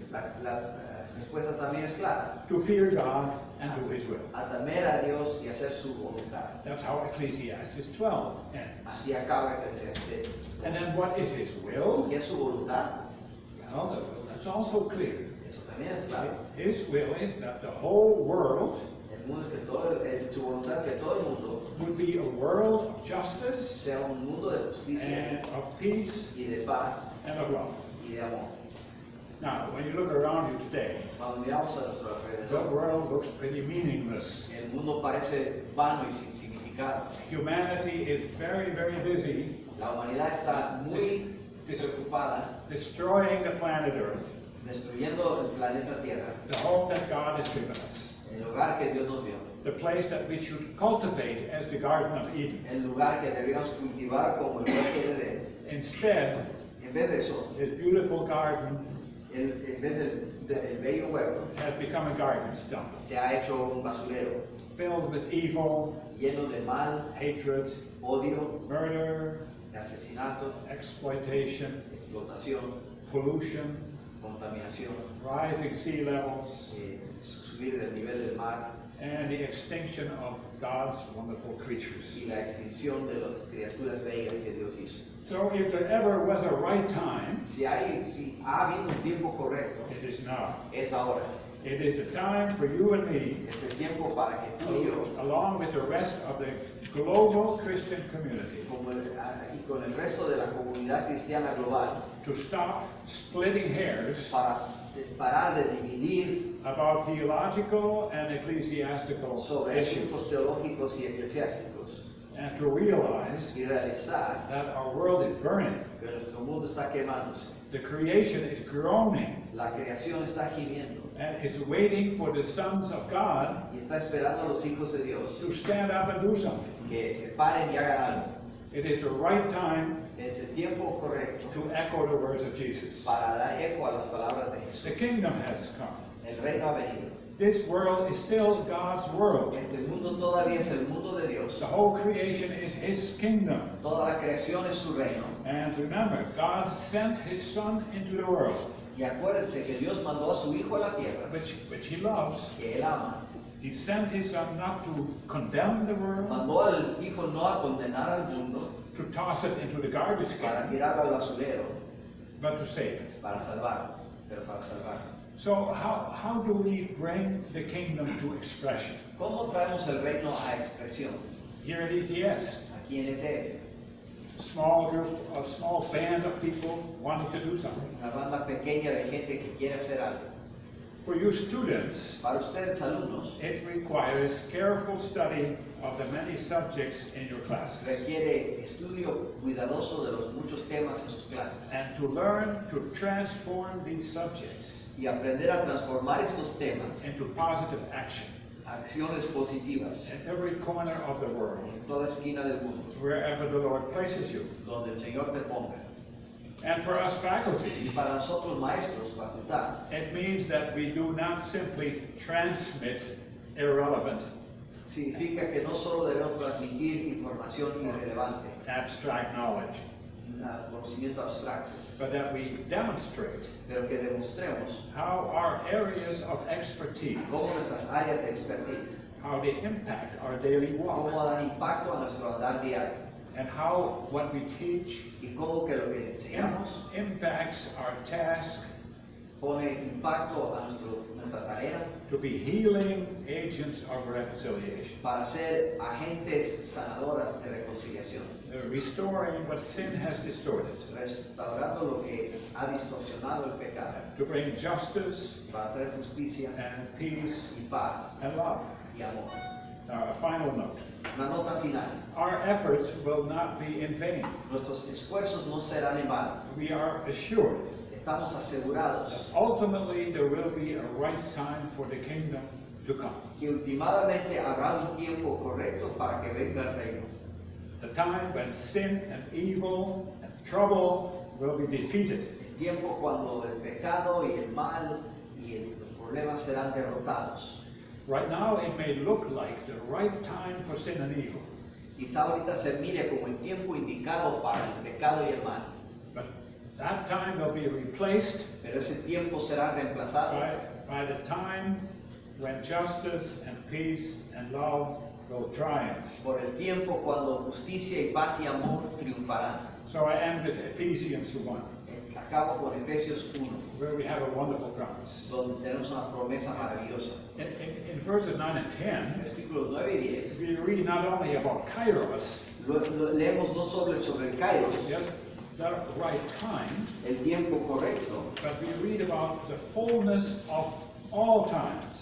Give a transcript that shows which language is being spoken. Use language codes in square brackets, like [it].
[es] la respuesta también es clara. [en] To fear God and do His will. [es] A temer a Dios y hacer su voluntad. [en] That's how Ecclesiastes 12 ends. [es] Así acaba Eclesiastés. [en] And then what is His will? [es] ¿Qué es su voluntad? [en] Well, that's also clear. [es] Eso también es claro. [en] His will is that the whole world [es] El mundo es que su voluntad es que todo el mundo [en] would be a world of justice [es] sea un mundo de justicia [en] and of peace [es] y de paz [en] and of love. [es] y de amor. [en] Now, when you look around you today, [es] Cuando miramos a nuestro [en] the [es] alrededor, [en] world looks pretty meaningless. [es] el mundo parece vano y sin significado. [en] Humanity is very, very busy [es] La humanidad está muy [en] This- [es] preocupada [en] destroying the planet Earth, [es] destruyendo el planeta Tierra, [en] the home that God has given us, [es] el lugar que Dios nos dio, [en] the place that we should cultivate as the Garden of Eden. [es] el lugar que debíamos cultivar como el huerto de Edén. [en] Instead, [es] En vez de eso, [en] this beautiful garden [es] en vez del bello huerto, [en] has become a garbage dump, [es] se ha hecho un basurero [en] filled with evil, [es] lleno de mal, [en] hatred, [es] odio, [en] murder, [es] de asesinato, [en] exploitation, [es] explotación, [en] pollution, [es] contaminación, [en] rising sea levels, [es] subir del nivel del mar [en] and the extinction of God's wonderful creatures. [es] y la extinción de las criaturas bellas que Dios hizo. [en] So if there ever was a right time, [es] Si ha habido un tiempo correcto, [en] it is now. [es] es ahora. [en] It is the time for you and me, [es] Es el tiempo para que tú y yo, [en] along with the rest of the global Christian community, [es] y con el resto de la comunidad cristiana global, [en] to stop splitting hairs [es] para parar de dividir [en] about theological and ecclesiastical [es] sobre [en] issues, [es] asuntos teológicos y eclesiásticos [en] and to realize [es] y realizar [en] that our world is burning. [es] que nuestro mundo está quemándose. [en] The creation is groaning [es] La creación está gimiendo [en] and is waiting for the sons of God [es] y está esperando a los hijos de Dios [en] to stand up and do something. [es] que se paren y hagan algo. [en] It is the right time [es] Es el tiempo correcto [en] to echo the words of Jesus. [es] para dar eco a las palabras de [en] The [es] Jesús. [en] kingdom has come. [es] El reino ha venido. [en] This world is still God's world. [es] Este mundo todavía es el mundo de Dios. [en] The whole creation is His kingdom. [es] Toda la creación es su reino. [en] And remember, God sent His Son into the world, [es] Y acuérdense que Dios mandó a su Hijo a la tierra, [en] which He loves. [es] que Él ama. [en] He sent His Son not to condemn the world, [es] Mandó al Hijo no a condenar al mundo [en] to toss it into the garbage [es] para [en] can, [es] tirarlo al basurero, [en] but to save it. [es] para salvarlo, pero para salvarlo. [en] So how do we bring the kingdom to expression? [es] ¿Cómo traemos el reino a expresión? [en] Here at ETS, [es] Aquí en ETS, [en] a small group, a small band of people wanting to do something. [es] una banda pequeña de gente que quiere hacer algo. [en] For you students, [es] Para ustedes, alumnos, [en] it requires careful study of the many subjects in your classes, [es] requiere estudio cuidadoso de los muchos temas en sus clases [en] and to learn to transform these subjects [es] y aprender a transformar estos temas [en] into positive action [es] a acciones positivas [en] in every corner of the world, [es] en toda esquina del mundo, [en] wherever the Lord places you. [es] donde el Señor te ponga. [en] And for us faculty, [es] Y para nosotros maestros, facultad, [en] it means that we do not simply transmit irrelevant, [es] significa que no solo debemos transmitir información irrelevante, [en] abstract knowledge, [es] conocimiento abstracto, [en] but that we demonstrate [es] pero que demostremos [en] how our areas of expertise, [es] cómo nuestras áreas de expertise, [en] how they impact our daily [es] cómo [en] walk, [es] dan impacto a nuestro andar diario [en] and how what we teach [es] y cómo que lo que enseñamos [en] impacts our task [es] pone impacto a nuestra tarea [en] to be healing agents of reconciliation, [es] para ser agentes sanadoras de reconciliación, [en] restoring what sin has distorted, [es] restaurando lo que ha distorsionado el pecado, [en] to bring justice [es] para traer justicia [en] and peace [es] y paz [en] and love. [es] y amor. [en] Now, a final note. [es] Una nota final. [en] Our efforts will not be in vain. [es] Nuestros esfuerzos no serán en vano. [en] We are assured [es] Estamos [en] that [es] asegurados [en] ultimately there will be a right time for the kingdom to come. [es] que últimamente habrá un tiempo correcto para que venga el reino. [en] The time when sin and evil and trouble will be defeated. [es] El tiempo cuando el pecado y el mal y los problemas serán derrotados. [en] Right now it may look like the right time for sin and evil, [es] Quizá ahorita se mire como el tiempo indicado para el pecado y el mal, [en] but that time will be replaced [es] pero ese tiempo será reemplazado [en] by the time when justice and peace and love will triumph. [es] por el tiempo cuando justicia y paz y amor triunfarán. [en] So I end with Ephesians 1, [es] Acabo con Efesios 1, [en] where we have a wonderful promise. [es] donde tenemos una promesa maravillosa. [en] In verses 9 and 10, [es] Versículos 9 y 10. [en] we read not only about Kairos, [es] Leemos no sobre el Kairos, [en] just the right time, [es] el tiempo correcto, [en] but we read about the fullness of all times,